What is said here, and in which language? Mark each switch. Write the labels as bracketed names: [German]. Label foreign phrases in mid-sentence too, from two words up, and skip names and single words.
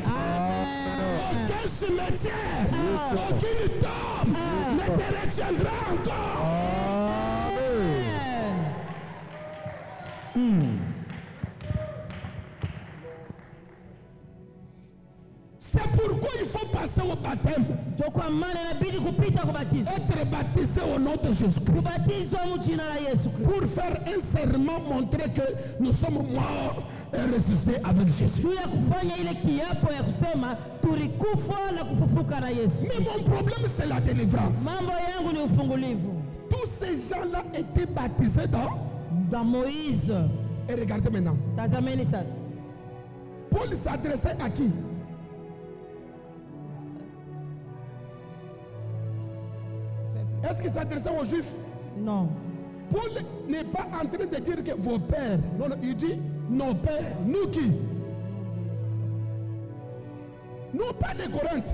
[French] Aucun cimetière, aucune tombe ne te retiendra encore. C'est pourquoi il faut passer au baptême. [Swahili] Ndio kwa maana inabidi kupita kubatizo. [French] Être baptisé au nom de Jésus-Christ. [Swahili] Kubatizwa mu jina la Yesu Kristo. [French] Pour faire un serment, montrer que nous sommes morts et ressuscités avec Jésus. [Swahili] Juu ya kufanya ile kiapo ya kusema tulikufa na kufufuka na Yesu. [French] Mais mon problème c'est la délivrance. [Swahili] Mambo yangu ni ufungulivu. [French] Tous ces gens-là étaient baptisés dans Moïse. Et regardez maintenant. [Swahili] Tazameni sasa. [French] Paul s'adressait à qui? Est-ce qu'il s'adressait aux Juifs? Non. Paul n'est pas en train de dire que vos pères. Non, non, il dit nos pères. Nous qui? Nous pas les Corinthes.